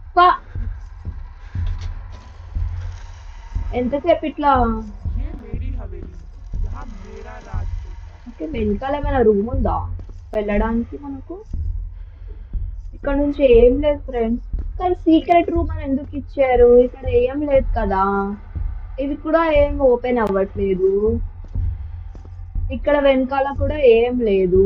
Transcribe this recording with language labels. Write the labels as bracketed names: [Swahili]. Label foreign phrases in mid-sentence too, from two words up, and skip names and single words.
[Telugu] ఎంతసేపు ఇట్లా? [Hindi] ये मेरी हवेली, यहाँ मेरा राज चलता है। [Telugu] ఓకే, వెనకాల ఏమైనా రూమ్ ఉందా వెళ్ళడానికి మనకు? ఇక్కడ నుంచి ఏం లేదు ఫ్రెండ్స్. కానీ సీక్రెట్ రూమ్ అని ఎందుకు ఇచ్చారు? ఇక్కడ ఏం లేదు కదా. ఇది కూడా ఏం ఓపెన్ అవ్వట్లేదు. ఇక్కడ వెనకాల కూడా ఏం లేదు.